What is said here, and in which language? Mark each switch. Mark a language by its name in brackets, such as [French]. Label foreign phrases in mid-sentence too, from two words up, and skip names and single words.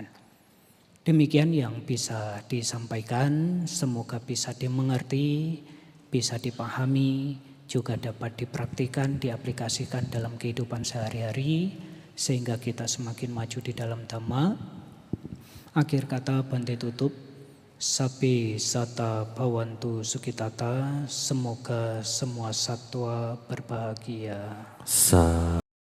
[Indonesian] Demikian yang bisa disampaikan, semoga bisa dimengerti, bisa dipahami, juga dapat dipraktikkan, diaplikasikan dalam kehidupan sehari-hari, sehingga kita semakin maju di dalam Dhamma. Akhir kata Bante tutup, [Pali] Sabi sata bhavantu sukitata, [Indonesian] semoga semua satwa berbahagia.